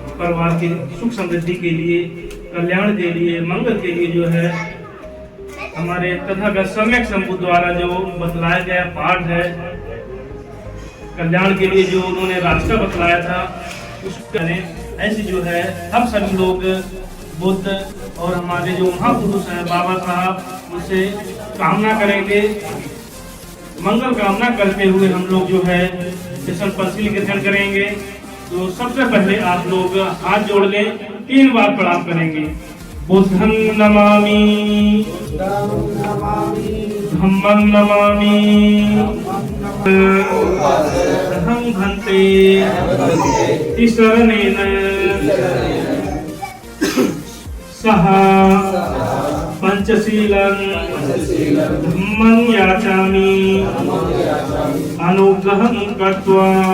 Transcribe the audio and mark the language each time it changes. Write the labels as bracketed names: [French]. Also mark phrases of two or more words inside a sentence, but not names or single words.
[Hindi] परिवार की सुख समृद्धि के लिए, कल्याण के लिए, मंगल के लिए जो है हमारे तथागत सम्यक शंभु द्वारा जो बतलाया गया पाठ है, कल्याण के लिए जो उन्होंने रास्ता बतलाया था, उसका ऐसे जो है हम सभी लोग बुद्ध और हमारे जो महापुरुष हैं बाबा साहब, उनसे कामना करेंगे। मंगल कामना करते हुए हम लोग जो है स्टेशन पंचशील ग्रहण करेंगे। तो सबसे पहले आप लोग हाथ जोड़ लें, 3 बार प्रणाम करेंगे। [Pali] बुद्धं नमामि, धम्मं नमामि, संघं भन्ते, तिसरणेन सह पंचशीलं धम्मं याचामि, अनुग्रहं कृत्वा